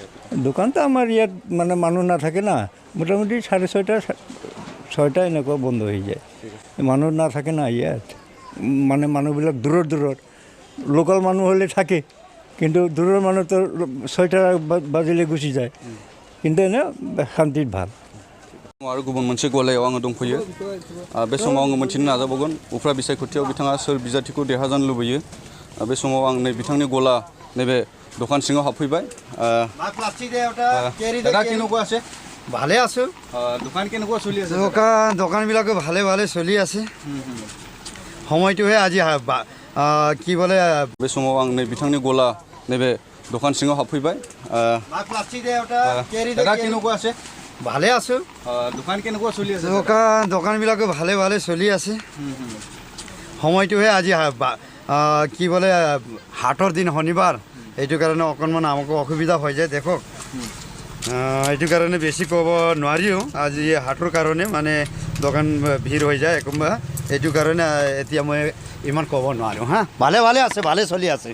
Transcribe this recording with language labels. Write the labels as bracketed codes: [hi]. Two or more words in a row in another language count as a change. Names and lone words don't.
[as] দোকানটো আমাৰ ইয়াত মানে মানুহ নাথাকে না মোটামুটি 6:30 6টা এনেকুৱা বন্ধ হৈ যায় মানুহ নাথাকে না ইয়াত মানে মানুহবিলাক দূৰৰ লোকাল মানুহ হ'লে থাকে কিন্তু দূৰৰ মানুহ তো 6টা বাজিলে গুচি যায় কিন্তু এনে শান্তিত ভাল [brx] आरो गुबुन मोनसे गलायाव आङो दंफैयो बे समाव आङो मोनथिनो नाजाबावगोन उफ्रा बिसायख'थियाव बिथाङा सोर बिजाथिखौ देरहाजानो लुबैयो बे समाव आं नै बिथांनि गला नैबे दखान सिङाव हाबफैबाय [as] দাদা কেনেকুৱা আছে ভালে আছো দোকান কেনেকুৱা চলি আছে দোকানবিলাকো ভালে চলি আছে সময়টোহে আজি কি বলে [brx] बे समाव आं नै बिथांनि गला नैबे दखान सिङाव हाबफैबाय [as] দাদা কেনেকুৱা আছে ভালে আছোঁ দোকান কেনেকুৱা চলি আছে দোকানবিলাকো ভালে ভালে চলি আছে সময়টোহে আজি কি বোলে হাটৰ দিন শনিবাৰ এইটো কাৰণে অকণমান আমাকো অসুবিধা হৈ যায় দেখক এইটো কাৰণে বেছি ক'ব নোৱাৰিও আজি হাটৰ কাৰণে মানে দোকান ভিৰ হৈ যায় কোনোবা এইটো কাৰণে এতিয়া মই ইমান ক'ব নোৱাৰোঁ হা ভালে ভালে আছে ভালে চলি আছে